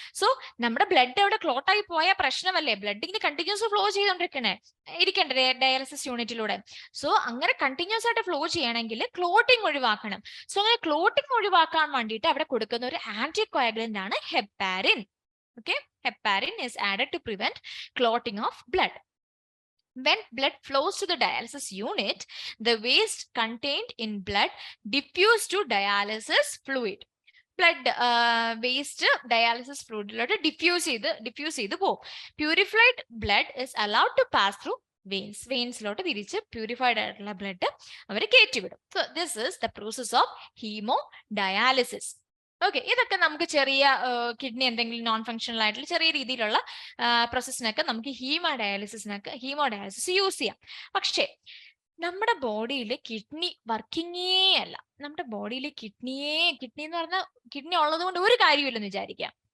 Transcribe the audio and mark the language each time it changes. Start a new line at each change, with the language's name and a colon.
Malayalam: So നമ്മുടെ blood അവിടെ clot ആയി പോയ പ്രശ്നമല്ലേ? ബ്ലഡ് ഇങ്ങനെ കണ്ടിന്യൂസ് ഫ്ലോ ചെയ്തോണ്ടിരിക്കണ്ടേ ഡയാലിസിസ് യൂണിറ്റിലൂടെ? സോ അങ്ങനെ കണ്ടിന്യൂസ് ആയിട്ട് ഫ്ലോ ചെയ്യണമെങ്കിൽ ക്ലോട്ടിംഗ് ഒഴിവാക്കണം. സോ അങ്ങനെ ക്ലോട്ടിംഗ് ഒഴിവാക്കാൻ വേണ്ടിയിട്ട് അവിടെ കൊടുക്കുന്ന ഒരു ആന്റി കൊയാഗുലന്റ് ആണ് heparin.
English: Okay, heparin is added to prevent clotting of blood. When blood flows to the dialysis unit, the waste contained in blood diffuse to dialysis fluid. Blood waste dialysis fluid diffuse ചെയ്ത് പോകും. Purified blood is allowed to pass through veins തിരിച്ച് purified ആയിട്ടുള്ള blood അവർ കയറ്റിവിടും. So this is the process of hemodialysis.
Malayalam: Okay, ഇതൊക്കെ നമുക്ക് ചെറിയ kidney എന്തെങ്കിലും non functional ആയിട്ടുള്ള ചെറിയ രീതിയിലുള്ള പ്രോസസ്സിനൊക്കെ നമുക്ക് ഹീമോഡയാലിസിസ് യൂസ് ചെയ്യാം. പക്ഷേ നമ്മുടെ ബോഡിയിൽ കിഡ്നി വർക്കിങ്ങേ അല്ല. നമ്മുടെ ബോഡിയിൽ കിഡ്നി എന്ന് പറഞ്ഞാൽ കിഡ്നി ഉള്ളത് കൊണ്ട് ഒരു കാര്യമില്ലെന്ന് വിചാരിക്കാം.